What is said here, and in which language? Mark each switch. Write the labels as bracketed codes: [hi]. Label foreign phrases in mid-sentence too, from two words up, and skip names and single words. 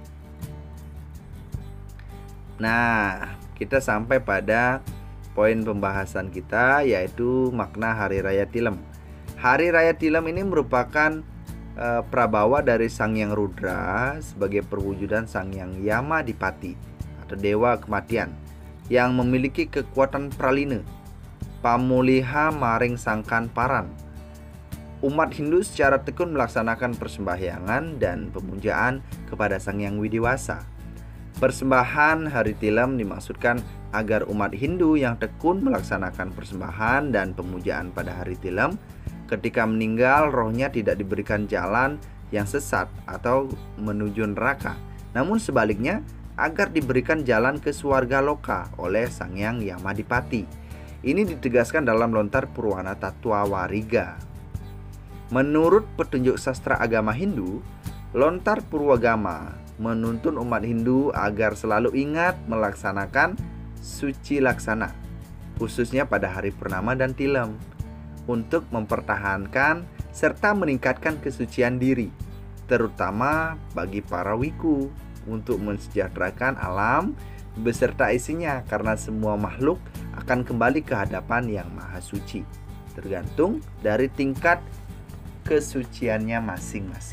[id] Kita sampai pada poin pembahasan kita, yaitu makna Hari Raya Tilam. Hari Raya Tilam ini merupakan prabawa dari Sang Hyang Rudra sebagai perwujudan Sang Hyang Yamadipati atau dewa kematian yang memiliki kekuatan pralina, [ban] pamuliha maring sangkan paran. [id] Umat Hindu secara tekun melaksanakan persembahyangan dan pemujaan kepada Sang Hyang Widiwasa. Persembahan hari tilam dimaksudkan agar umat Hindu yang tekun melaksanakan persembahan dan pemujaan pada hari tilam ketika meninggal rohnya tidak diberikan jalan yang sesat atau menuju neraka, namun sebaliknya agar diberikan jalan ke swarga loka oleh Sang Hyang Yamadipati. Ini ditegaskan dalam lontar Purwana Tattwa Wariga. Menurut petunjuk sastra agama Hindu, lontar Purwagama menuntun umat Hindu agar selalu ingat melaksanakan suci laksana, khususnya pada hari purnama dan tilam, untuk mempertahankan serta meningkatkan kesucian diri, terutama bagi para wiku, untuk mensejahterakan alam beserta isinya, karena semua makhluk akan kembali ke hadapan Yang Maha Suci, tergantung dari tingkat kesuciannya masing-masing.